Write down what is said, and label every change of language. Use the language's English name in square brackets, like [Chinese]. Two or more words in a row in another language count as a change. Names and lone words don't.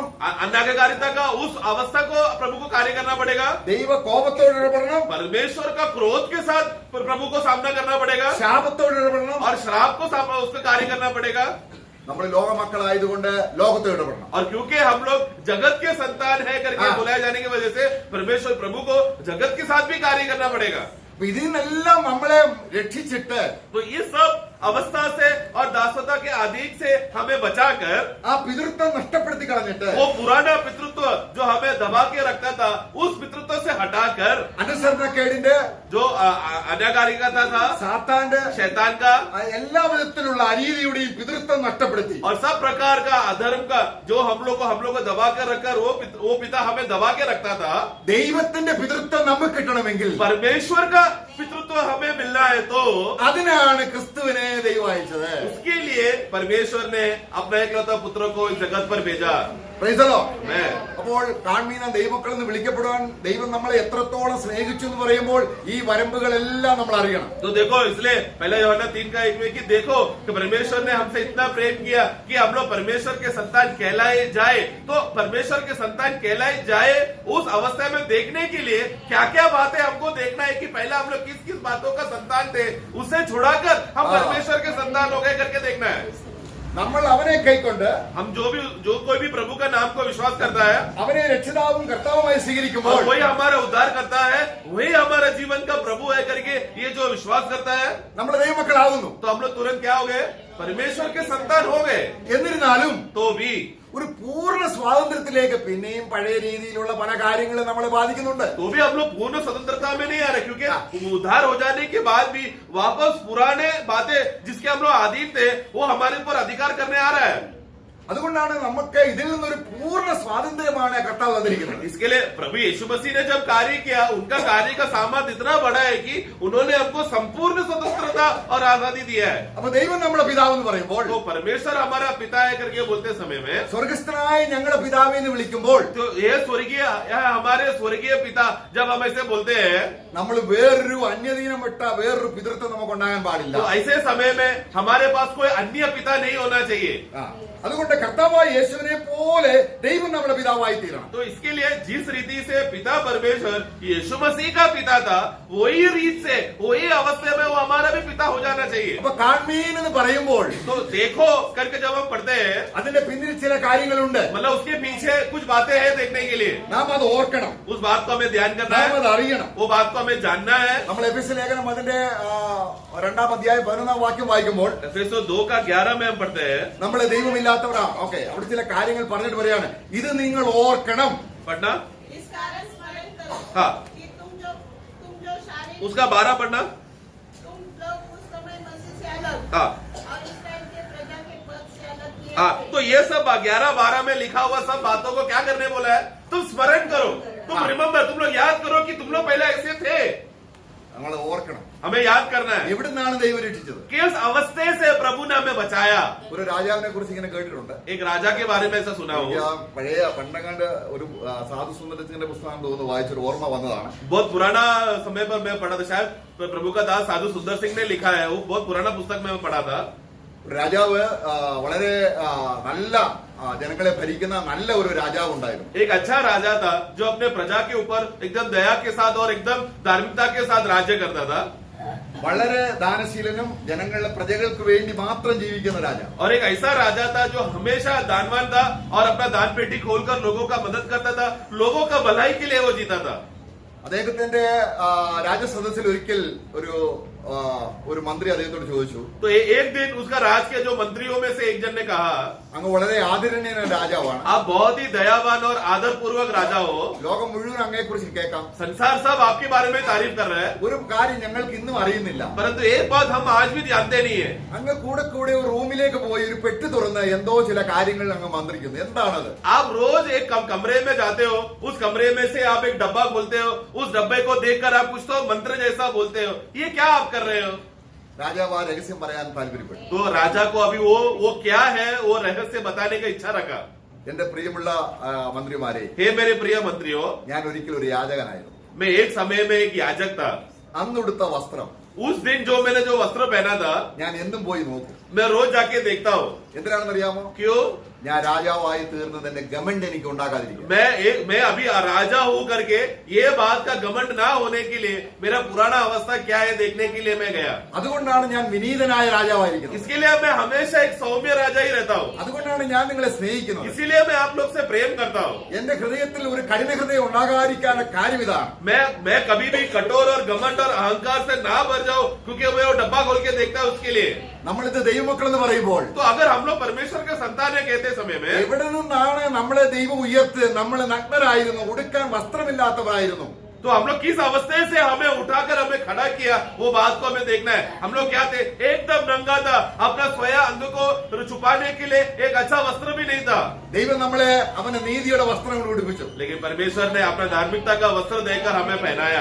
[Hindi] अनाज्ञाकारिता का उस अवस्था को प्रभु को कार्य करना पड़ेगा, [Malayalam] ദൈവ കോപത്തോട് ഇടപെടണം, [Hindi] परमेश्वर का क्रोध के साथ प्रभु को सामना करना पड़ेगा, [Malayalam] ശാപത്തോട് इടപെടണം, [Hindi] और श्राप को उसका कार्य करना पड़ेगा. [Malayalam] നമ്മൾ ലോകമക്കളായതുകൊണ്ട് ലോകത്തോട് ഇടപെടണം. [Hindi] और क्योंकि हम लोग जगत के संतान है करके बुलाए जाने की वजह से परमेश्वर प्रभु को जगत के साथ भी कार्य करना पड़ेगा. [Malayalam] അപ്പൊ ഇതിനെല്ലാം നമ്മളെ രക്ഷിച്ചിട്ട് [Hindi] तो ये सब अवस्था से और दासता के अधीन से हमें बचाकर [Malayalam] ആ പിതൃത്വം നഷ്ടപ്പെടുത്തി കളഞ്ഞിട്ട് [Hindi] वो पुराना पितृत्व जो हमें दबा के रखता था उस पितृत्व से हटाकर [Malayalam] അനുസരണക്കേടിന്റെ [Hindi] जो अनागारिकता था, [Malayalam] സാത്താന്റെ [Hindi] शैतान का [Malayalam] എല്ലാ വിധത്തിലുള്ള അനീതിയുടെയും പിതൃത്വം നഷ്ടപ്പെടുത്തി [Hindi] और सब प्रकार का अधर्म का जो हम लोग को दबा कर रखकर वो पिता हमें दबा के रखता था. [Malayalam] ദൈവത്തിന്റെ പിതൃത്വം നമുക്ക് കിട്ടണമെങ്കിൽ [Hindi] परमेश्वर का पितृत्व हमें मिलना है तो [Malayalam] അതിനാണ് ക്രിസ്തുവിനെ ദൈവം അയച്ചത്. [Hindi] उसके लिए परमेश्वर ने अपना एकलौता पुत्र को इस जगत पर भेजा. [English] Praise the Lord. [Hindi] मैं [Malayalam] അപ്പോൾ കാൺമീന ദൈവമക്കൾ എന്ന് വിളിക്കപ്പെടുവാൻ ദൈവം നമ്മളെ എത്രത്തോളം സ്നേഹിച്ചു എന്ന് പറയുമ്പോൾ ഈ വരമ്പുകളെല്ലാം നമ്മൾ അറിയണം. [Hindi] तो देखो इसलिए पहला यूहन्ना 3:1 में कि देखो कि परमेश्वर ने हमसे इतना प्रेम किया कि हम लोग परमेश्वर के संतान कहलाए जाए. तो परमेश्वर के संतान कहलाए जाए उस अवस्था में देखने के लिए क्या क्या बातें हमको देखना है कि पहला हम लोग किस किस बातों का संतान थे, उसे छुड़ाकर हम परमेश्वर के संतान हो गए करके देखना है. [Malayalam] നമ്മൾ അവനെ കൈക്കൊണ്ട് [Hindi] हम जो कोई भी प्रभु का नाम को विश्वास करता है [Malayalam] അവനെ രക്ഷിതാവും കർത്താവുമായി സ്വീകരിക്കുമ്പോൾ [Hindi] और वही हमारा उद्धार करता है, वही हमारा जीवन का प्रभु है करके ये जो विश्वास करता है [Malayalam] നമ്മൾ ദൈവമക്കളാകുന്നു. [Hindi] तो हम लोग तुरंत क्या हो गए? परमेश्वर के संतान हो गए. [Malayalam] എന്നിരുന്നാലും [Hindi] तो भी [Malayalam] ഒരു പൂർണ്ണ സ്വാതന്ത്ര്യത്തിലേക്ക് പിന്നെയും പഴയ രീതിയിലുള്ള പല കാര്യങ്ങളും നമ്മളെ ബാധിക്കുന്നുണ്ട്. [Hindi] तो भी हम लोग पूर्ण स्वतंत्रता में नहीं आ रहे, क्योंकि उद्धार हो जाने के बाद भी वापस पुराने बातें जिसके हम लोग अधीन थे वो हमारे ऊपर अधिकार करने आ रहा है. [Malayalam] അതുകൊണ്ടാണ് നമുക്ക് ഇതിൽ നിന്നൊരു പൂർണ്ണ സ്വാതന്ത്ര്യമാണ് കർത്താവ് തന്നിരിക്കുന്നത്. [Hindi] इसके लिए प्रभु यीशु मसीह ने जब कार्य किया उनका कार्य का सामर्थ्य इतना बड़ा है कि उन्होंने हमको संपूर्ण स्वतंत्रता और आजादी दिया है. [Malayalam] അപ്പൊ ദൈവം നമ്മുടെ പിതാവ് എന്ന് പറയുമ്പോൾ [Hindi] तो परमेश्वर हमारा पिता है करके बोलते समय में [Malayalam] സ്വർഗസ്ഥനായ ഞങ്ങളുടെ പിതാവേ എന്ന് വിളിക്കുമ്പോൾ [Hindi] तो ये स्वर्गीय हमारे स्वर्गीय पिता जब हम ऐसे बोलते हैं [Malayalam] നമ്മൾ വേറൊരു അന്യദീനം വിട്ട വേറൊരു പിതൃത്വം നമുക്ക് ഉണ്ടാകാൻ പാടില്ല. [Hindi] तो ऐसे समय में हमारे पास कोई अन्य पिता नहीं होना चाहिए. [Malayalam] അതുകൊണ്ട് കർത്താവായ യേശുവിനെ പോലെ ദൈവം നമ്മുടെ പിതാവായി തീരണം. [Hindi] तो इसके लिए जिस रीति से पिता परमेश्वर यीशु मसीह का पिता था वही रीत से वही अवस्था में वो हमारा भी पिता हो जाना चाहिए. [Malayalam] അപ്പൊ കാൺമീൻ എന്ന് പറയുമ്പോൾ [Hindi] तो देखो करके जब हम पढ़ते हैं [Malayalam] അതിന്റെ പിന്നിൽ ചില കാര്യങ്ങളുണ്ട്. [Hindi] मतलब उसके पीछे कुछ बातें हैं देखने के लिए. [Malayalam] നാം അത് ഓർക്കണം, [Hindi] उस बात को हमें ध्यान करना [Malayalam] നാം [Hindi] है, [Malayalam] അത് അറിയണം. [Hindi] वो बात को हमें जानना है. [Malayalam] നമ്മൾ എഫെസ്യ ലേഖനം അതിന്റെ 2-ാം അധ്യായം 11-ാം വാക്യം വായിക്കുമ്പോൾ [Hindi] एफेसो 2:11 में हम पढ़ते हैं. [Malayalam] നമ്മളെ ദൈവമില്ലാത്തവരാ. ഓക്കെ, അവിടെ ചില കാര്യങ്ങൾ പറഞ്ഞിട്ട് പറയാണ്, ഇത് നിങ്ങൾ ഓർക്കണം. [Hindi] पढ़ना इस कारण स्मरण करो हाँ. कि तुम जो शारीरिक उसका 12 पढ़ना. तुम लोग उस समय मसीह से अलग हाँ और इस्राएल के प्रजा के पद से अलग किए हाँ. थे। तो ये सब 11-12 में लिखा हुआ सब बातों को क्या करने बोला है? तुम स्मरण करो, तुम रिमेम्बर, तुम लोग याद करो कि तुम लोग पहले ऐसे थे. [Malayalam] നമ്മൾ ഓർക്കണം. [Hindi] हमें याद करना है [Malayalam] എവിടുന്നാണ് ദൈവം രക്ഷിച്ചത്? [Hindi] किस अवस्था से प्रभु ने हमें बचाया. [Malayalam] ഒരു രാജാവിനെ കുറിച്ച് ഇങ്ങനെ കേട്ടിട്ടുണ്ട്. [Hindi] एक राजा के बारे में ऐसा सुना हो. [Malayalam] എനിക്ക് ആ പഴയ പണ്ടങ്ങാണ്ട് ഒരു സാധു സുന്ദരത്തിന്റെ പുസ്തകം തോന്നുന്നു വായിച്ചൊരു ഓർമ്മ വന്നതാണ്. [Hindi] बहुत पुराना समय पर मैं पढ़ा था, शायद प्रभु का दास साधु सुंदर सिंह ने लिखा है, वो बहुत पुराना पुस्तक में मैं पढ़ा था. [Malayalam] രാജാവ് വളരെ നല്ല ജനങ്ങളെ ഭരിക്കുന്ന നല്ല ഒരു രാജാവ് ഉണ്ടായിരുന്നു. [Hindi] एक अच्छा राजा था जो अपने प्रजा के ऊपर एकदम दया के साथ और एकदम धार्मिकता के साथ राज्य करता था. [Malayalam] വളരെ ദാനശീലനും ജനങ്ങളുടെ പ്രജകൾക്ക് വേണ്ടി മാത്രം ജീവിക്കുന്ന രാജാവ്. [Hindi] और एक ऐसा राजा था जो हमेशा दानवान था और अपना दान पेटी खोलकर लोगों का मदद करता था, लोगों का भलाई के लिए वो जीता था. [Malayalam] അദ്ദേഹത്തിന്റെ രാജസദസ്സിൽ ഒരിക്കൽ ഒരു ഒരു മന്ത്രി അദ്ദേഹത്തോട് ചോദിച്ചു, [Hindi] तो एक दिन उसका राज के जो मंत्रियों में से एक जन ने कहा, [Malayalam] അങ്ങ് വളരെ ആദരണീയനായ രാജാവാണ്, [Hindi] आप बहुत ही दयावान और आदर पूर्वक राजा हो, [Malayalam] ലോകം മുഴുവൻ അങ്ങയെ കുറിച്ച് കേൾക്കാം, [Hindi] संसार सब आपके बारे में तारीफ कर रहे हैं, [Malayalam] ഒരു കാര്യം ഞങ്ങൾക്ക് ഇന്നും അറിയുന്നില്ല, [Hindi] परंतु एक बात हम आज भी जानते नहीं है। [Malayalam] അങ്ങ് കൂടെ കൂടെ ഒരു റൂമിലേക്ക് പോയി ഒരു പെട്ടി തുറന്ന് എന്തോ ചില കാര്യങ്ങൾ അങ്ങ് മന്ത്രിക്കുന്നു, എന്താണത്? [Hindi] आप रोज एक कमरे में जाते हो, उस कमरे में से आप एक डब्बा खोलते हो, उस डब्बे को देखकर आप कुछ तो मंत्र जैसा बोलते हो, ये क्या आप कर रहे हो? [Malayalam] രാജാവ് ആ രഹസ്യം പറയാൻ താല്പര്യപ്പെട്ടു. [Hindi] तो राजा को अभी वो क्या है वो रहस्य बताने का इच्छा रखा। [Malayalam] എന്റെ പ്രിയമുള്ള മന്ത്രിമാരെ, [Hindi] हे मेरे प्रिय मंत्रियों, [Malayalam] ഞാൻ ഒരിക്കലും ഒരു യാചകനായിരുന്നു. [Hindi] मैं एक समय में एक याजक था। [Malayalam] അന്നുടുത്ത വസ്ത്രം [Hindi] उस दिन जो मैंने जो वस्त्र पहना था, [Malayalam] ഞാൻ എന്നും പോയി നോക്കും. [Hindi] मैं रोज जाके देखता हूँ। [Malayalam] എന്തിനാണെന്നറിയാമോ? [Hindi] क्यों? [Malayalam] ഞാൻ രാജാവായി തീർന്നതിന്റെ ഗമണ്ട് എനിക്ക് ഉണ്ടാകാതിരിക്കും. [Hindi] मैं अभी राजा हूँ करके ये बात का घमंड ना होने के लिए मेरा पुराना अवस्था क्या है देखने के लिए मैं गया। [Malayalam] അതുകൊണ്ടാണ് ഞാൻ വിനീതനായ രാജാവായിരിക്കുന്നത്. [Hindi] इसके लिए मैं हमेशा एक सौम्य राजा ही रहता हूँ। [Malayalam] അതുകൊണ്ടാണ് ഞാൻ നിങ്ങളെ സ്നേഹിക്കുന്നത്. [Hindi] इसीलिए मैं आप लोग से प्रेम करता हूँ। [Malayalam] എന്റെ ഹൃദയത്തിൽ ഒരു കഠിന ഹൃദയം ഉണ്ടാകാതിരിക്കാനുള്ള കാര്യം ഇതാണ്. [Hindi] मैं कभी भी कठोर और घमंड और अहंकार से ना भर जाऊं, क्योंकि मैं वो डब्बा खोल के देखता हूँ उसके लिए। [Malayalam] നമ്മളിത് ദൈവമക്കൾ എന്ന് പറയുമ്പോൾ [Hindi] तो अगर हम लोग परमेश्वर के संतान है कहते समय में, [Malayalam] എവിടെ നിന്നാണ് നമ്മളെ ദൈവം ഉയർത്ത്? നമ്മൾ നഗ്നരായിരുന്നു, ഉടുക്കാൻ വസ്ത്രമില്ലാത്തവരായിരുന്നു. [Hindi] तो हम लोग किस अवस्था से हमें उठाकर हमें खड़ा किया, वो बात को हमें देखना है। हम लोग क्या थे? एकदम नंगा था, अपना स्वयं अंग को छुपाने के लिए एक अच्छा वस्त्र भी नहीं था। [Malayalam] ദൈവം നമ്മളെ അവന്റെ നീതിയുടെ വസ്ത്രങ്ങൾ ഉടുപ്പിച്ചു. [Hindi] लेकिन परमेश्वर ने अपना धार्मिकता का वस्त्र देकर हमें पहनाया,